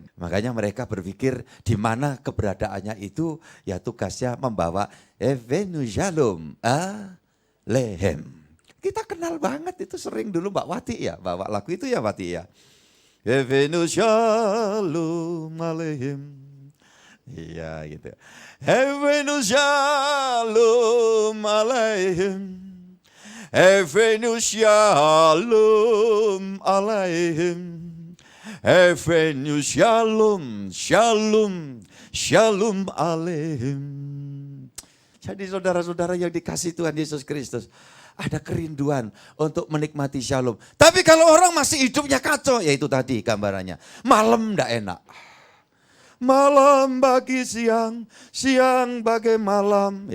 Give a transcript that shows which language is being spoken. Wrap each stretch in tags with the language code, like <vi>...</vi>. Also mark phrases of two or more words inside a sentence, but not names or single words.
<id>Makanya mereka berpikir di mana keberadaannya itu, ya tugasnya membawa</id> <he>הבאנו שלום עליכם.</he> <id>Kita kenal banget itu, sering dulu Mbak Wati ya, bawa lagu itu ya Wati ya.</id> <he>הבאנו שלום עליכם.</he> <id>Iya gitu.</id> <he>הבאנו שלום עליכם. הבאנו שלום עליכם. הבאנו שלום, שלום, שלום עליכם.</he> <id>Jadi saudara-saudara yang dikasihi Tuhan Yesus Kristus, ada kerinduan untuk menikmati shalom. Tapi kalau orang masih hidupnya kacau, ya itu tadi gambarannya. Malam enggak enak. Malam bagi siang, siang bagai malam.</id>